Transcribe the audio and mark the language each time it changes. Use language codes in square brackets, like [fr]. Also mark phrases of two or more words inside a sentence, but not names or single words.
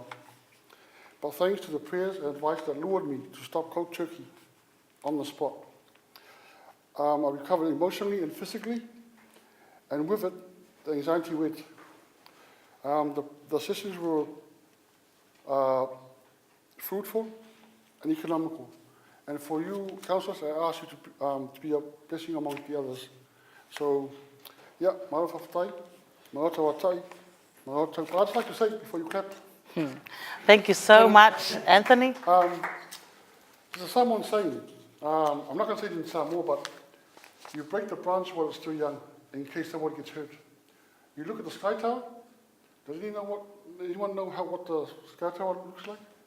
[en] But thanks to the prayers and advice that lured me to stop cold turkey on the spot, I recovered emotionally and physically, and with it, the anxiety went. The sessions were fruitful and economical. And for you counsellors, I ask you to be a blessing among the others. So, yeah, [mi] maro whawhatai, maro tawatai, maro tau. [en] I'd just like to say before you clap. Thank you so much, Anthony. There's a Samoan saying, I'm not going to say it in Samoa, but you break the branch while it's still young, in case someone gets hurt. You look at the Sky Tower. Does anyone know what the Sky Tower looks like?